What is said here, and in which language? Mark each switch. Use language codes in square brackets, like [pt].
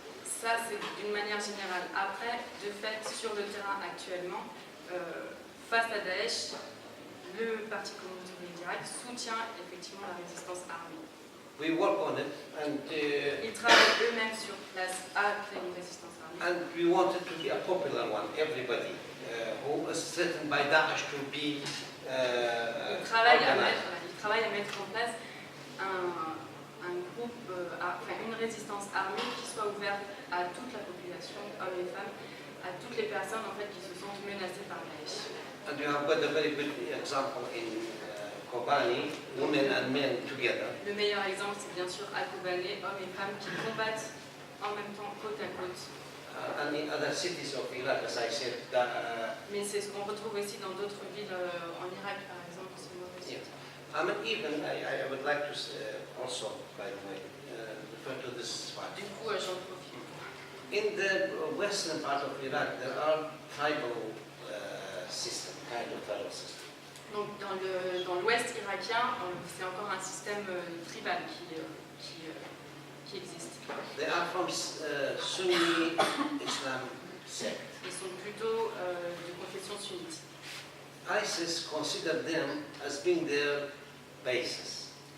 [fr] ça c'est d'une manière générale. Après, de fait, sur le terrain actuellement, face à Daesh, le Parti communiste d'Irak soutient effectivement la résistance armée. [en] We work on it, [fr] Ils travaillent eux-mêmes sur place à créer une résistance armée. [en] and we want it to be a popular one. Everybody who is threatened by Daesh to be [fr] Ils travaillent [en] organized. [fr] à mettre en place un groupe, une résistance armée qui soit ouverte à toute la population, hommes et femmes, à toutes les personnes en fait qui se sentent menacées par Daesh. [en] And we have got a very good example in Kobani, women and men together. [fr] Le meilleur exemple, c'est bien sûr à Kobané, hommes et femmes qui combattent en même temps côte à côte. [en] And in other cities of Iraq, as I said, [fr] Mais c'est ce qu'on retrouve aussi dans d'autres villes en Irak, par exemple, ce mauvais [en] Yeah. [fr] site. [en] I mean, even I would like to also, by the way, refer to this fact. [fr] Du coup, j'en profite. [en] In the western part of Iraq, there are tribal system, kind of tribal system. [fr] Donc dans l'ouest irakien, c'est encore un système tribal qui existe. [en] They are from Sunni Islam sect. [fr] Ils sont plutôt de confession sunnite. [en] ISIS consider them as being their bases.